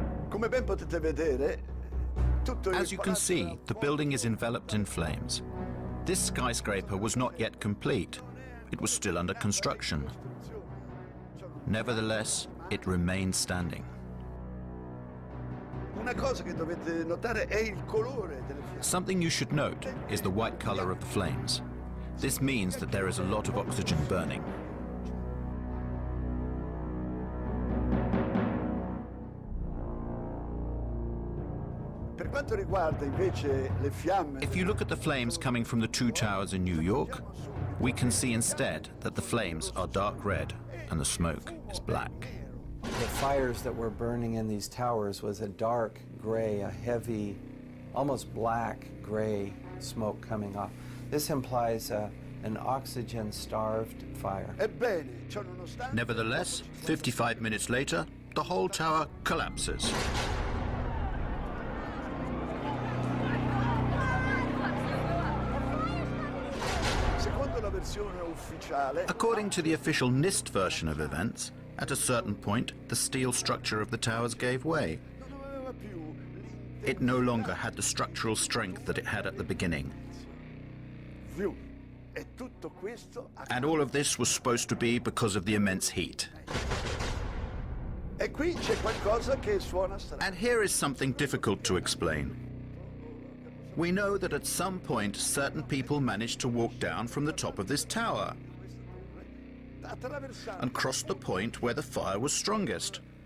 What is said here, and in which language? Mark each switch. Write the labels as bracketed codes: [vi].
[it] Come ben potete vedere, tutto il [en] As you can see, the building is enveloped in flames. This skyscraper was not yet complete. It was still under construction. Nevertheless, it remained standing. [it] Una cosa che dovete notare è il colore delle fiamme. [en] Something you should note is the white color of the flames. This means that there is a lot of oxygen burning. [it] Per quanto riguarda invece le fiamme, [en] If you look at the flames coming from the two towers in New York, we can see instead that the flames are dark red and the smoke is black. The fires that were burning in these towers was a dark gray, a heavy, almost black gray smoke coming off. This implies an oxygen-starved fire. [it] ebbene, ciò nonostante, [en] Nevertheless, 55 minutes later, the whole tower collapses. [it] secondo la versione ufficiale, [en] According to the official NIST version of events, at a certain point, the steel structure of the towers gave way. [it] non aveva più [en] It no longer had the structural strength that it had at the beginning. [it] più. E tutto questo [en] And all of this was supposed to be because of the immense heat. [it] E qui c'è qualcosa che suona strano. [en] And here is something difficult to explain. We know that at some point certain people managed to walk down from the top of this tower [it] Attraversando [en] and cross the point where the fire was strongest.